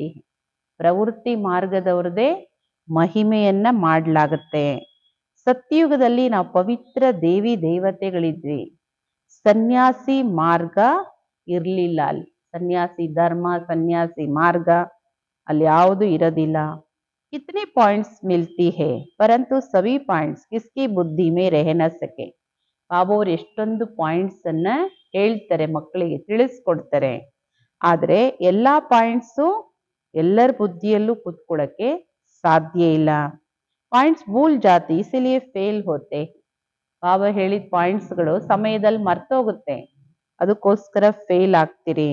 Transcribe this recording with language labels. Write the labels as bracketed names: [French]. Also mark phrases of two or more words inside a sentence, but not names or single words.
[Kannada] ಪ್ರವೃತ್ತಿ ಮಾರ್ಗದವ್ರದೇ ಮಹಿಮೆಯನ್ನ ಮಾಡಲಾಗುತ್ತೆ. ಸತ್ಯುಗದಲ್ಲಿ ನಾವು ಪವಿತ್ರ ದೇವಿ ದೇವತೆಗಳಿದ್ವಿ. ಸನ್ಯಾಸಿ ಮಾರ್ಗ ಇರ್ಲಿಲ್ಲ ಅಲ್ಲಿ. ಸನ್ಯಾಸಿ ಧರ್ಮ, ಸನ್ಯಾಸಿ ಮಾರ್ಗ ಅಲ್ಲಿ ಯಾವುದು ಇರೋದಿಲ್ಲ. [Hindi] कितने पॉइंट्स मिलती है परंतु सभी पॉइंट्स किसकी बुद्धि में रह न सके. [Kannada] ಬಾಬಾ ಅವರು ಎಷ್ಟೊಂದು ಪಾಯಿಂಟ್ಸ್ ಅನ್ನ ಹೇಳ್ತಾರೆ, ಮಕ್ಕಳಿಗೆ ತಿಳಿಸ್ಕೊಡ್ತಾರೆ. ಆದ್ರೆ ಎಲ್ಲಾ ಪಾಯಿಂಟ್ಸು ಎಲ್ಲರ ಬುದ್ಧಿಯಲ್ಲೂ ಕುತ್ಕೊಳ್ಳಕ್ಕೆ ಸಾಧ್ಯ ಇಲ್ಲ. [Hindi] पॉइंट्स भूल जाती इसीलिए फेल होते. [Kannada] ಬಾಬಾ ಹೇಳಿದ ಪಾಯಿಂಟ್ಸ್ಗಳು ಸಮಯದಲ್ಲಿ ಮರ್ತೋಗುತ್ತೆ, ಅದಕ್ಕೋಸ್ಕರ ಫೇಲ್ ಆಗ್ತೀರಿ.